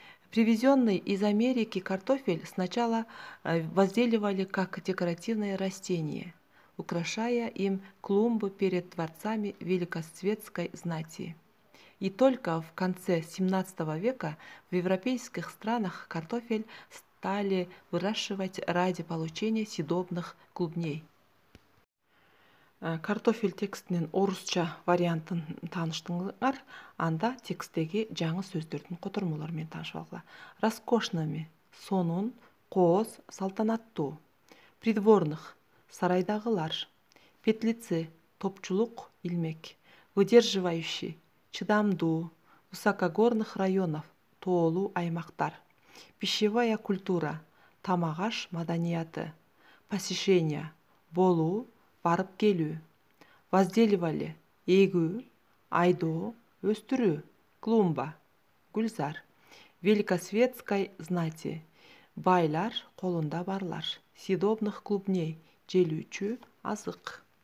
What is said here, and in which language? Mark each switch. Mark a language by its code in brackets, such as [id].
[ru] Привезенный из Америки картофель сначала возделывали как декоративное растение, украшая им клумбы перед дворцами великосветской знати. И только в конце XVII века в европейских странах картофель стали выращивать ради получения съедобных клубней. [ky] Картофель текстинин орусча вариантын тааныштыңар, анда тексттеги жаңы сөздөрдүн котормолору менен таанышып алгыла. Роскошными — сонун, кооз, салтанаттуу. Придворных — сарайдагылар. Петлицы — топчулук, илмек. Выдерживающий — чыдамдуу. [ru] Высокогорных районов [ky] — тоолуу аймактар. [ru] Пищевая культура [ky] — тамак-аш маданияты. Посещение — болуу, барып келүү. Возделивали — эгүү, айдоо, өстүрүү. Клумба — гүлзар. [ru] Великосветской знати [ky] — байлар, колунда барлар. [ru] Съедобных клубней [ky] — желүүчү азык.